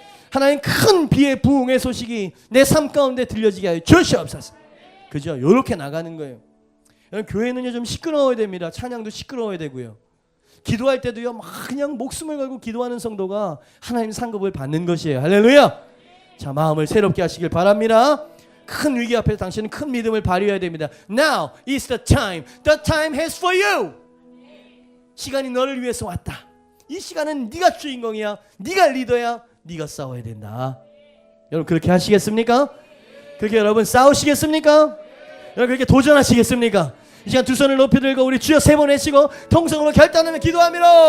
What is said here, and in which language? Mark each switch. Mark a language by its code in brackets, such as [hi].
[ko] 하나님 큰 비의 부흥의 소식이 내 삶 가운데 들려지게 하여 주시옵소서. 그죠? 이렇게 나가는 거예요. 여러분 교회는요 좀 시끄러워야 됩니다. 찬양도 시끄러워야 되고요. 기도할 때도요 막 그냥 목숨을 걸고 기도하는 성도가 하나님 상급을 받는 것이에요. 할렐루야. 자 마음을 새롭게 하시길 바랍니다. 큰 위기 앞에서 당신은 큰 믿음을 발휘해야 됩니다. [en] Now is the time. The time has for you. [ko] 시간이 너를 위해서 왔다. 이 시간은 네가 주인공이야. 네가 리더야. 네가 싸워야 된다. 여러분 그렇게 하시겠습니까? 그렇게 여러분 싸우시겠습니까? 여러분 그렇게 도전하시겠습니까? 이 시간 두 손을 높이 들고 우리 주여 세 번 외치고 통성으로 결단하며 기도합니다.